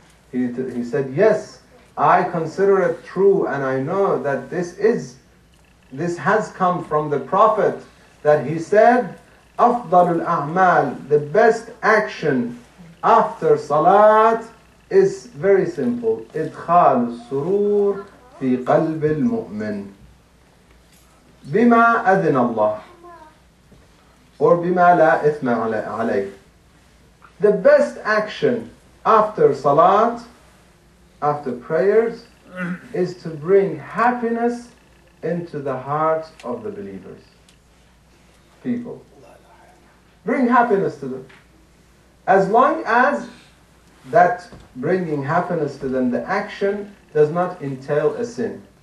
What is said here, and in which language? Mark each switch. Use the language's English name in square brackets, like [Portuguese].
[English] He said, yes, I consider it true, and I know that this has come from the Prophet, that he said, [Arabic] أفضل الأعمال, [English] the best action after Salat is very simple. [Arabic] إدخال السرور في قلب المؤمن بما أذن الله [English] or [Arabic] بما لا إثم عليه. [English] The best action after Salat, after prayers, is to bring happiness into the hearts of the believers. People. Bring happiness to them. As long as that bringing happiness to them, the action does not entail a sin.